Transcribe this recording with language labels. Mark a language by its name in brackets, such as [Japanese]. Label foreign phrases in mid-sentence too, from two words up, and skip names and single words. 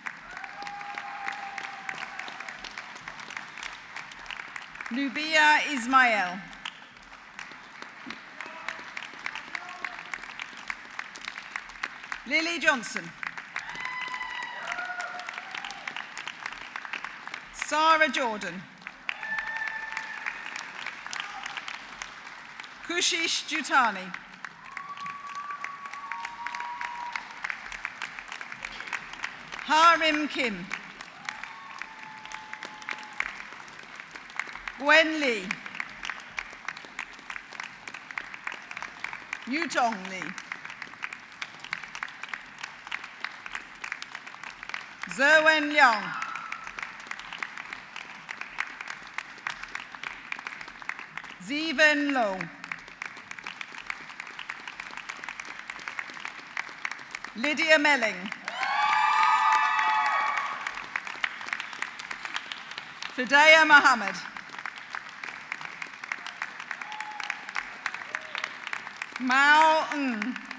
[English] Nubia Ismail. Lily Johnson. Sarah Jordan. Kushish Jutani. Harim Kim. Gwen Lee. Yutong Lee. Zerwen Liang. Ziven Lo. Lydia Melling. Fidaya Mohammed. Mao Ng.